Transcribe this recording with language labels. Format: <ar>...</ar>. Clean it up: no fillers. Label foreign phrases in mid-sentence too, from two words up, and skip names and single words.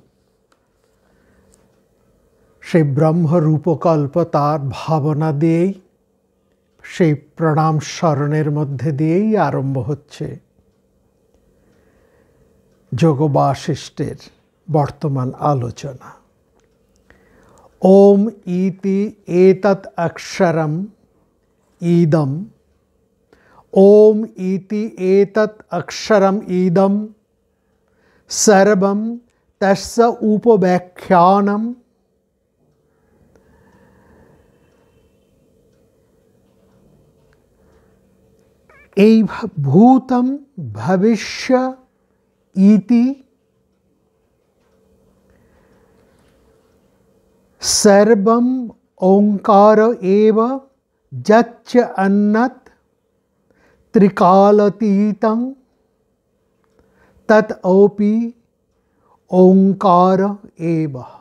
<bn>সেই ব্রহ্মরূপকল্প তার ভাবনা দিয়েই, সেই প্রণাম স্মরণের মধ্যে দিয়েই আরম্ভ হচ্ছে যোগ বাশিষ্ঠের বর্তমান আলোচনা।</bn> <sa>ওম ইতি এতৎ অক্ষরম ইদম, ওম ইতি এতৎ অক্ষরম ইদম সর্বম তস্য উপব্যাখ্যানম। এই ভূতম ভবিষ্য ইতি সর্বম ওঙ্কার এব যচ্চ অন্যৎ ত্রিকালাতীতং তৎ অপি ওঙ্কার এব।</sa>